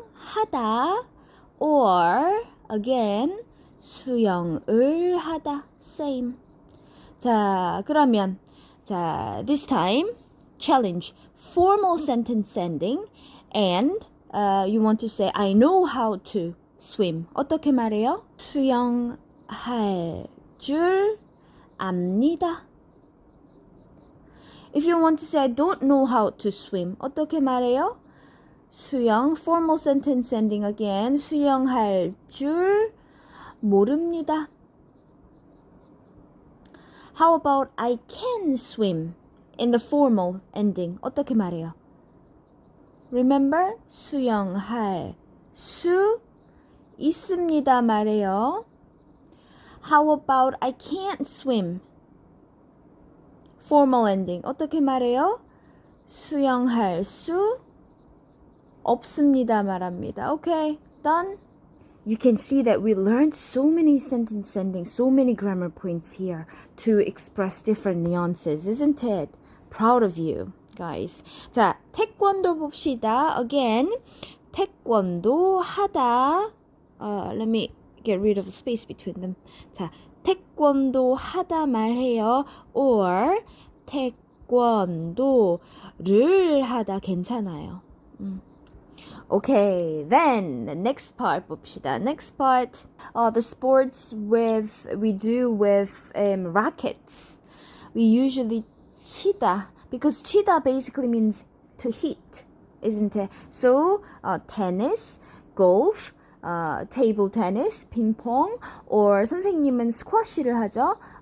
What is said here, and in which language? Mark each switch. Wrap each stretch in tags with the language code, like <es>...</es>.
<ko>수영하다</ko> <en>or again</en> <ko>수영을 하다.</ko> <en>Same.</en> <ko>자, 그러면 자,</ko> <en>this time challenge formal sentence ending and you want to say I know how to swim.</en> <ko>어떻게 말해요? 수영할 줄 압니다.</ko> <en>If you want to say I don't know how to swim,</en> <ko>어떻게 말해요?</ko> <en>수영, formal sentence ending again.</en> <ko>수영할 줄 모릅니다.</ko> <en>How about I can swim in the formal ending?</en> <ko>어떻게 말해요?</ko> <en>Remember?</en> <ko>수영할 수 있습니다 말해요.</ko> <en>How about I can't swim? Formal ending.</en> <ko>어떻게 말해요? 수영할 수 없습니다 말합니다.</ko> <en>Okay, done. You can see that we learned so many sentence endings, so many grammar points here to express different nuances, isn't it? Proud of you, guys.</en> <ko>자, 태권도 봅시다.</ko> <en>Again,</en> <ko>태권도 하다.</ko> <en>Let me get rid of the space between them.</en> <ko>자, 태권도 하다 말해요. Or 태권도를 하다 괜찮아요.</ko> <en>Okay, then the next part 봅시다. Next part, the sports we do with rackets. We usually 치다 because 치다 basically means to hit, isn't it? So tennis, golf, table tennis, ping pong, or 선생님은 squash를 하죠.</en>